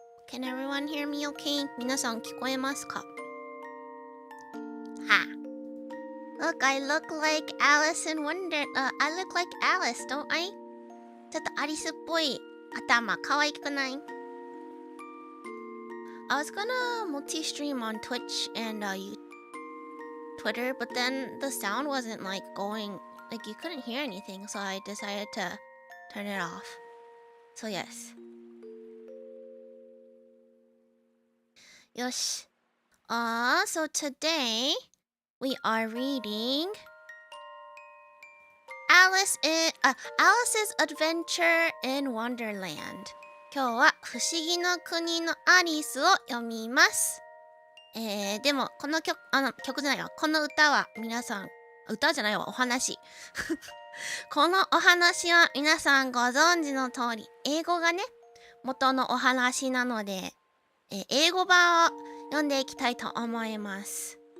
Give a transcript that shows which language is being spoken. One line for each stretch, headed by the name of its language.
English: Can everyone hear me okay?
Japanese: 皆さん聞こえますか？は。
English: Look, I look like Alice in Wonder. I look like Alice, don't I?
Japanese: ちょっとアリスっぽい頭、可愛くない？
English: I was gonna multi-stream on Twitch and Twitter, but then the sound wasn't like going, like you couldn't hear anything, so I decided to turn it off. So yes.
Japanese: よし。
English: So today we are reading Alice's Adventure in Wonderland.
Japanese: 今日は不思議の国のアリスを読みます。でもこの曲じゃないわ。この歌は皆さん、歌じゃないわ、お話。このお話は皆さんご存知の通り、英語がね、元のお話なので、英語版を読んでいきたいと思います。